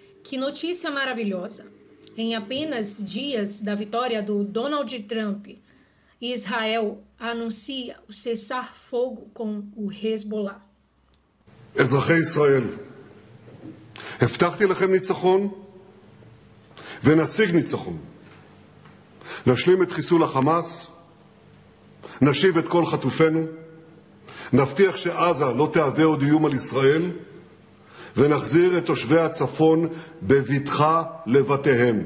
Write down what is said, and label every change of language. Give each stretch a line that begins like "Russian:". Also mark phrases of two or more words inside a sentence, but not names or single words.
Portuguese: Que notícia maravilhosa! Em apenas dias da vitória do Donald Trump, Israel anuncia o cessar-fogo com o Hezbollah.
Hebrew: אזרחי ישראל, הבטחתי לכם ניצחון ונשיג ניצחון. נשלים את חיסול החמאס, נשיב את כל חטופינו, נבטיח שעזה לא תהווה עוד איום על ישראל, ונחזיר את תושבי הצפון בבטחה לבתיהם.